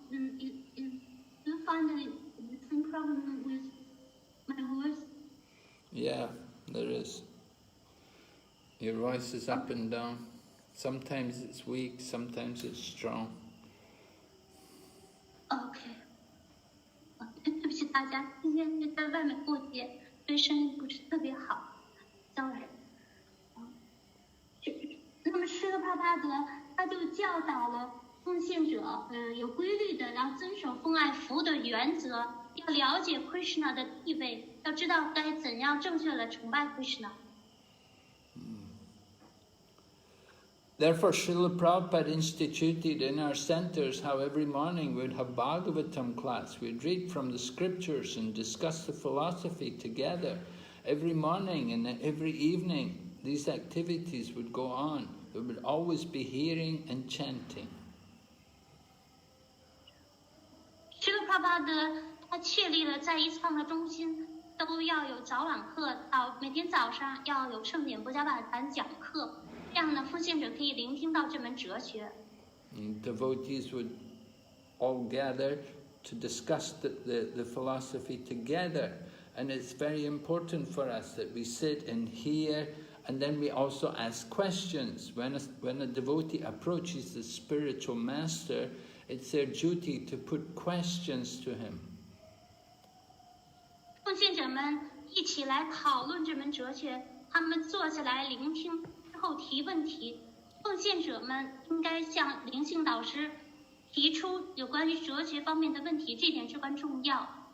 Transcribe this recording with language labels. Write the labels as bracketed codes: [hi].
[en] Do you find the same problem with my voice? Yeah, there is. Your voice is up and down. Sometimes it's weak, sometimes it's strong. Okay. [zh] 对不起大家，今天是在外面过节，所以声音不是特别好。当然，那么施罗帕巴德他就教导了奉献者，有规律的，然后遵守奉爱服务的原则，要了解 Krishna 的地位，要知道该怎样正确的崇拜 Krishna。 [en] Therefore, Srila Prabhupada instituted in our centers how every morning we'd have Bhagavatam class. We'd read from the scriptures and discuss the philosophy together. Every morning and every evening, these activities would go on. There would always be hearing and chanting. [zh] 施罗帕巴德他确立了在伊斯兰的中心都要有早晚课，每天早上要有圣典博伽法坛讲课。这样呢，奉献者可以聆听到这门哲学。 [en] Devotees would all gather to discuss the philosophy together. And it's very important for us that we sit and hear, and then we also ask questions. When a devotee approaches the spiritual master, it's their duty to put questions to him. [zh] 奉献者们一起来讨论这门哲学，他们坐下来聆听。后提问题，奉献者们应该向灵性导师提出有关于哲学方面的问题，这点至关重要。